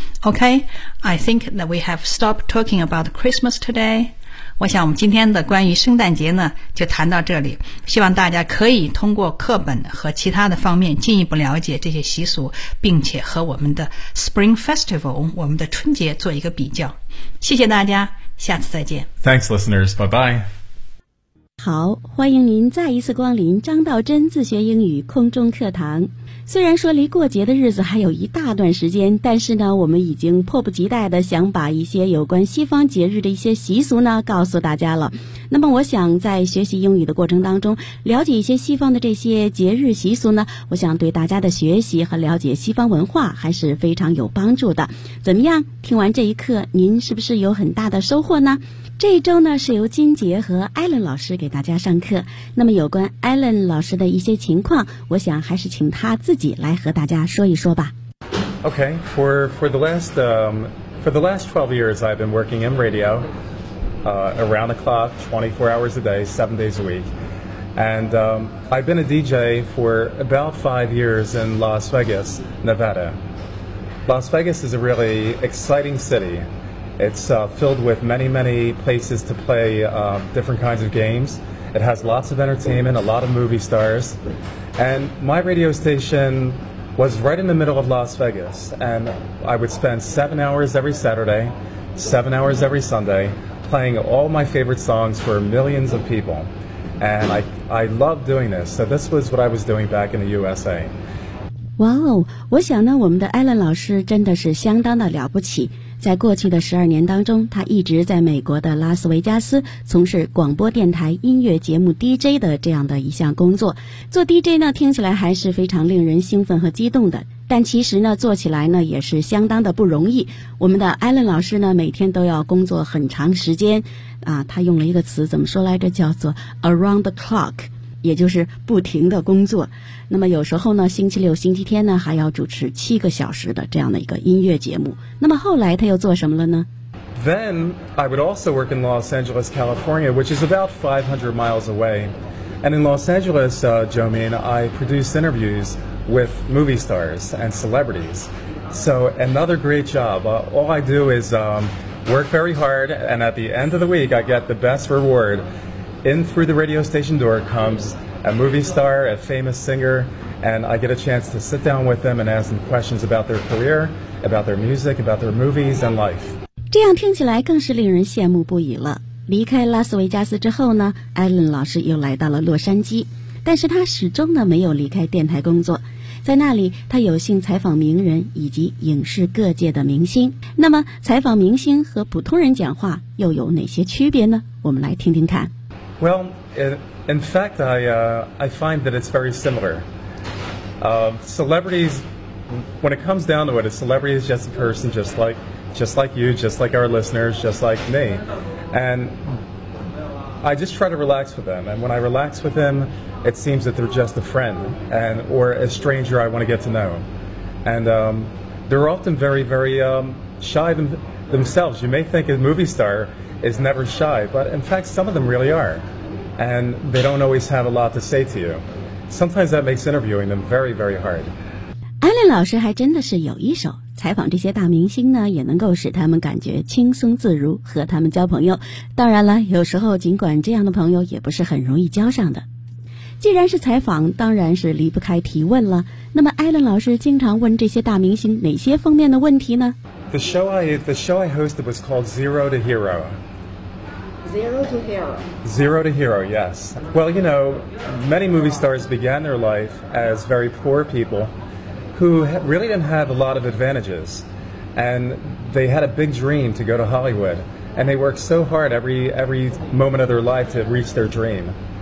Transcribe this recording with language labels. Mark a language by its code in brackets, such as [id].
[en] Okay, I think that we have stopped talking about Christmas today. [zh] 我想我们今天的关于圣诞节呢，就谈到这里。希望大家可以通过课本和其他的方面进一步了解这些习俗，并且和我们的 Spring Festival, 我们的春节做一个比较。谢谢大家，下次再见。 [en] Thanks, listeners. Bye-bye. [zh] 好，欢迎您再一次光临张道真自学英语空中课堂。虽然说离过节的日子还有一大段时间，但是呢，我们已经迫不及待地想把一些有关西方节日的一些习俗呢告诉大家了。那么我想在学习英语的过程当中，了解一些西方的这些节日习俗呢，我想对大家的学习和了解西方文化还是非常有帮助的。怎么样？听完这一课，您是不是有很大的收获呢？这一周呢是由金杰和艾伦老师给大家上课，那么有关艾伦老师的一些情况，我想还是请他自己来和大家说一说吧。 [en] Okay, for the last 12 years I've been working in radio, around the clock, 24 hours a day, 7 days a week. And I've been a DJ for about 5 years in Las Vegas, Nevada. Las Vegas is a really exciting city. It's filled with many, many places to play different kinds of games. It has lots of entertainment, a lot of movie stars. And my radio station was right in the middle of Las Vegas. And I would spend 7 hours every Saturday, 7 hours every Sunday, playing all my favorite songs for millions of people. And I loved doing this. So this was what I was doing back in the USA. [zh] 哇哦，我想呢，我们的艾伦老师真的是相当的了不起。在过去的12年当中，他一直在美国的拉斯维加斯从事广播电台音乐节目 DJ 的这样的一项工作。做 DJ 呢，听起来还是非常令人兴奋和激动的。但其实呢，做起来呢也是相当的不容易。我们的艾伦老师呢，每天都要工作很长时间。啊，他用了一个词怎么说来着？叫做 [en] around the clock。 [zh] 也就是不停的工作，那么有时候呢，星期六、星期天呢，还要主持7个小时的这样的一个音乐节目。那么后来他又做什么了呢 [en] ？Then I would also work in Los Angeles, California, which is about 500 miles away. And in Los Angeles, Jomin, I produce interviews with movie stars and celebrities. So another great job. All I do is work very hard, and at the end of the week, I get the best reward. In through the radio station door comes a movie star, a famous singer, and I get a chance to sit down with them and ask them questions about their career, about their music, about their movies and life. [zh] 这样听起来更是令人羡慕不已了。离开拉斯维加斯之后呢，艾伦老师又来到了洛杉矶，但是他始终呢没有离开电台工作。在那里，他有幸采访名人以及影视各界的明星。那么，采访明星和普通人讲话又有哪些区别呢？我们来听听看。 [en] Well, in fact, I find that it's very similar. Celebrities, when it comes down to it, a celebrity is just a person just like you, just like our listeners, just like me. And I just try to relax with them. And when I relax with them, it seems that they're just a friend and, or a stranger I want to get to know. And they're often very, very shy themselves. You may think a movie star is never shy, but in fact, some of them really are. And they don't always have a lot to say to you. Sometimes that makes interviewing them very, very hard. [zh] Allen 老师还真的是有一手。采访这些大明星呢，也能够使他们感觉轻松自如，和他们交朋友。当然了，有时候尽管这样的朋友也不是很容易交上的。既然是采访，当然是离不开提问了。那么艾伦老师经常问这些大明星哪些方面的问题呢？ [en] The show I hosted was called Zero to Hero. Zero to Hero. Zero to Hero, yes. Well, you know, many movie stars began their life as very poor people. Who really didn't have a lot of advantages, and they had a big dream to go to Hollywood, and they worked so hard every moment of their life to reach their dream.